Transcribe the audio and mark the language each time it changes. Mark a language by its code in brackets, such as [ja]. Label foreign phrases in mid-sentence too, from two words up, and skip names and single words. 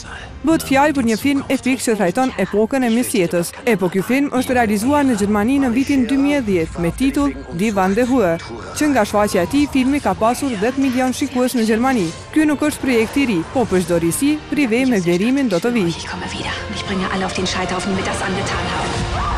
[sq] Bëhet fjalë për një film epik që trajton epokën e mesjetës. Po ky film është realizuar në Gjermani në vitin 2010 me titull Die van der Höhe, që nga shfaqja e tij filmi ka pasur 10 milion shikues në Gjermani. Ky nuk është projekt i ri, po për çdo risi, Prive me vlerimin do të vijë. [de] Ich komme wieder. Ich bringe alle auf den Scheiterhaufen, die mir das angetan haben.